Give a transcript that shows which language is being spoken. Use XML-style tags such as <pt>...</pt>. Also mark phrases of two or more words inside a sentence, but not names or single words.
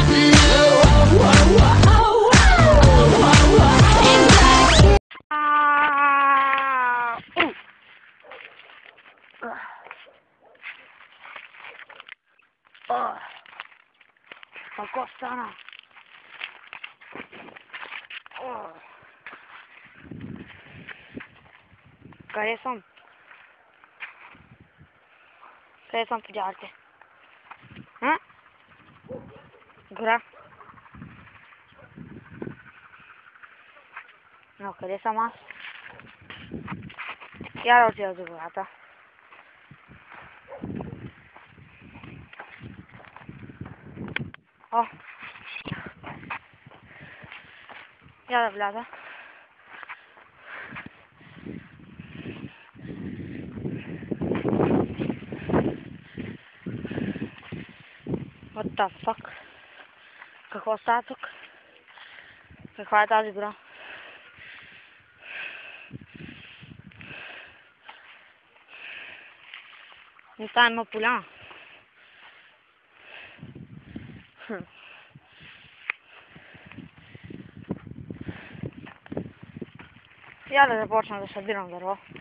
<en>No, oh, oh, oh, oh, oh, oh, oh. It's like Ma costa no.</en> <bg>Къде съм? Къде съм, подявате? Гора. Но къде съм аз? Я да отида до гората. О! Я да вляза.</bg> <en>What the fuck?</en> <bg>Какво става тук? Каква е тази гора? Не става има поляна. Я да започна да събирам дърво.</bg>